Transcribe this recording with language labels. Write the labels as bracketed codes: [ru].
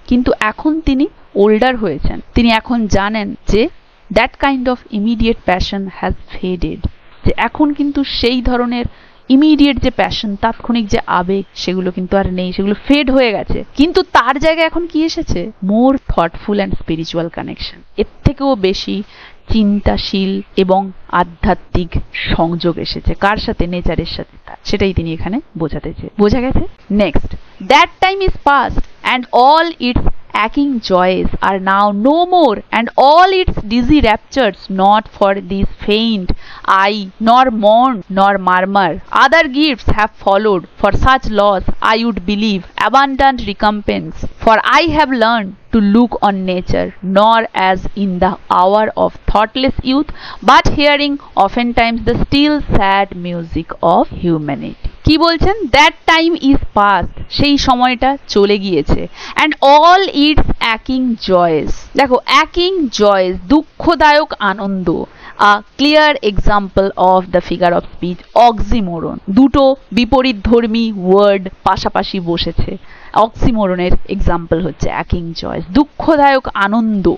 [bn] কিন্তু এখন তিনি ওল্ডার হয়েছেন, তিনি এখন জানেন যে [en] that kind of immediate passion has faded, [bn] যে এখন কিন্তু সেই ধরনের ইমিডিয়েট যে প্যাশন, তাৎক্ষণিক যে আবেগ, সেগুলো কিন্তু আর নেই, সেগুলো ফেড হয়ে গেছে। কিন্তু তার জায়গায় এখন কি এসেছে? [en] more thoughtful and spiritual connection, [bn] এর থেকেও বেশি চিন্তাশীল এবং আধ্যাত্মিক সংযোগ এসেছে। কার সাথে? নেচারের সাথে। সেটাই তিনি এখানে বোঝা গেছে। [en] Next, that time is past and all its aching joys are now no more, and all its dizzy raptures not for this faint eye, nor mourn nor murmur. Other gifts have followed, for such loss I would believe abundant recompense, for I have learned to look on nature nor as in the hour of thoughtless youth, but hearing oftentimes the still sad music of humanity. [bn] কি বলছেন? [en] that time is past, [bn] সেই সময়টা চলে গিয়েছে, [en] And all it's অ্যাকিং Joyce. দেখো, অ্যাকিং Joyce, [bn] দুঃখদায়ক Ananda, [en] A clear example of the figure of speech oxymoron. [bn] দুটো বিপরীতধর্মী word পাশাপাশি বসেছে, অক্সিমোরনের এক্সাম্পল হচ্ছে অ্যাকিং জয়েস, দুঃখদায়ক আনন্দ।